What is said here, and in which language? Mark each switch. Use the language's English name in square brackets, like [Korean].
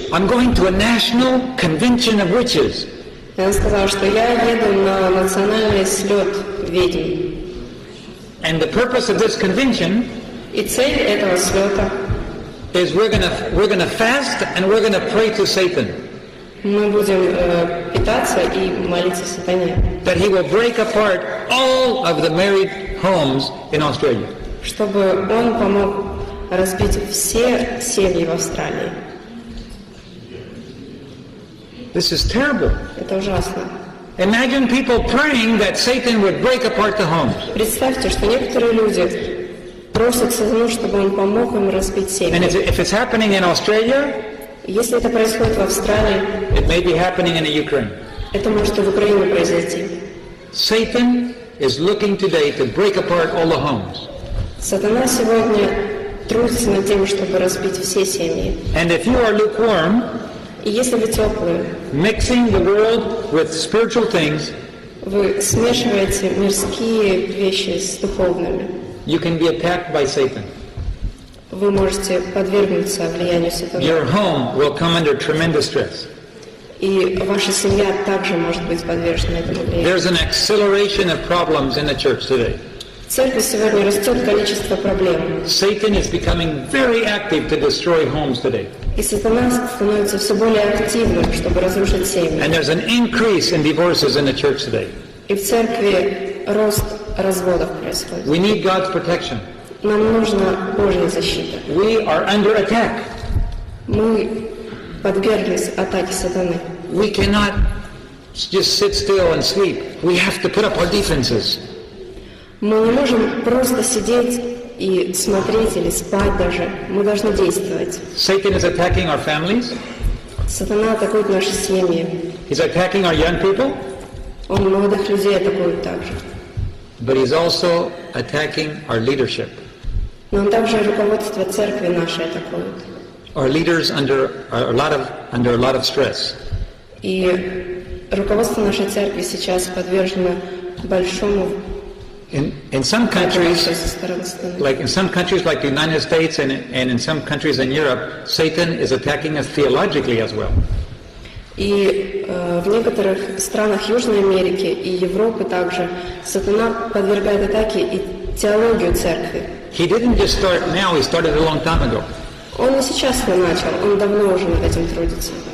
[English] I'm going to a national convention of witches. [Russian] И она сказала, что я еду на национальный слет ведьм. [English] And the purpose of this convention [Russian] И цель этого слета [English] is we're gonna fast and we're gonna pray to Satan [Russian] мы будем питаться и молиться сатане, [English] that he will break apart all of the married homes in Australia. [Russian] чтобы он помог разбить все семьи в Австралии. [English] This is terrible. [Russian] Это ужасно. [English] Imagine people praying that Satan would break apart the homes. [Russian] Представьте, что некоторые люди просят сатану, чтобы он помог им разбить семьи. [English] And if it's happening in Australia, [Russian] Если это происходит в Австралии, [English] it may be happening in the Ukraine. [Russian] это может и в Украине произойти. [English] Satan is looking today to break apart all the homes. [Russian] Сатана сегодня трудится над тем, чтобы разбить все семьи. [English] And if you are lukewarm, [Russian] И если вы теплые, [English] mixing the world with spiritual things, [Russian] вы смешиваете мирские вещи с духовными, [English] you can be attacked by Satan. [Russian] вы можете подвергнуться влиянию сатаны. [English] Your home will come under tremendous stress. [Russian] И ваша семья также может быть подвержена этому влиянию. [English] There's an acceleration of problems in the church today. [Russian] В церкви сегодня растет количество проблем. [English] Satan is becoming very active to destroy homes today. [Russian] И сатана становится все более активным, чтобы разрушить семьи. [English] And there's an increase in divorces in the church today. [Russian] И в церкви рост разводов происходит. [English] We need God's protection. [Russian] Нам нужна Божья защита. [English] We are under attack. [Russian] Мы подверглись атаке сатаны. [English] We cannot just sit still and sleep. We have to put up our defenses. [Russian] Мы не можем просто сидеть и смотреть или спать даже. Мы должны действовать. [English] Satan is attacking our families. [Russian] Сатана атакует наши семьи. [English] He's attacking our young people. [Russian] Он молодых людей атакует также. [English] But he's also attacking our leadership. [Russian] Но он также руководство церкви нашей атакует. [English] Our leaders under a lot of stress. [Russian] И руководство нашей церкви сейчас подвержено большому [English] In some countries, like the United States and in some countries in Europe, Satan is attacking us theologically as well. [Russian] И в некоторых странах Южной Америки и Европы также сатана подвергает атаке и теологию церкви. [English] He didn't just start now; he started a long time ago. [Russian] Он не сейчас начал, он давно уже над этим трудится.